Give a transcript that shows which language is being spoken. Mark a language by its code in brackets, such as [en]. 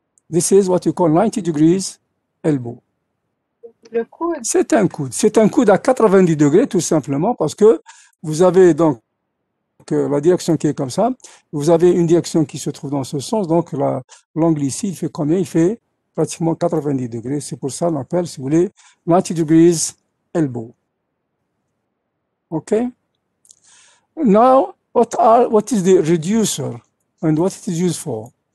[en] This is what you call 90 degrees elbow. [fr] Le coude. C'est un coude. C'est un coude à 90 degrés, tout simplement, parce que vous avez donc la direction qui est comme ça. Vous avez une direction qui se trouve dans ce sens. Donc, l'angle ici, il fait combien? Il fait pratiquement 90 degrés. C'est pour ça qu'on appelle, si vous voulez, [en] 90 degrees elbow. [fr] OK? Now, [en] What is the reducer and what it is used for?